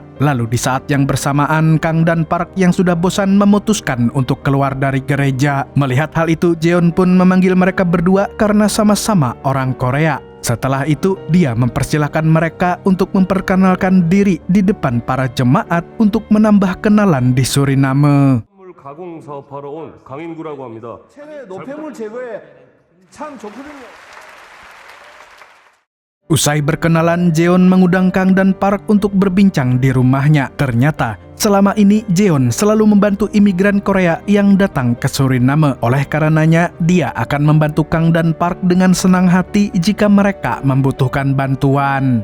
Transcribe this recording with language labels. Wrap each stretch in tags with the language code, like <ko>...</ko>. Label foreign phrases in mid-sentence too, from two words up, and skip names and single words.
<id>Lalu di saat yang bersamaan, Kang dan Park yang sudah bosan memutuskan untuk keluar dari gereja. Melihat hal itu, Jeon pun memanggil mereka berdua karena sama-sama orang Korea. Setelah itu, dia mempersilahkan mereka untuk memperkenalkan diri di depan para jemaat untuk menambah kenalan di Suriname.</id> <ko>가공 사업하러 온 강인구라고 합니다. 체내 노폐물 제거에 참 좋거든요.</ko> <id>Usai berkenalan, Jeon mengundang Kang dan Park untuk berbincang di rumahnya. Ternyata, selama ini Jeon selalu membantu imigran Korea yang datang ke Suriname. Oleh karenanya, dia akan membantu Kang dan Park dengan senang hati jika mereka membutuhkan bantuan.</id>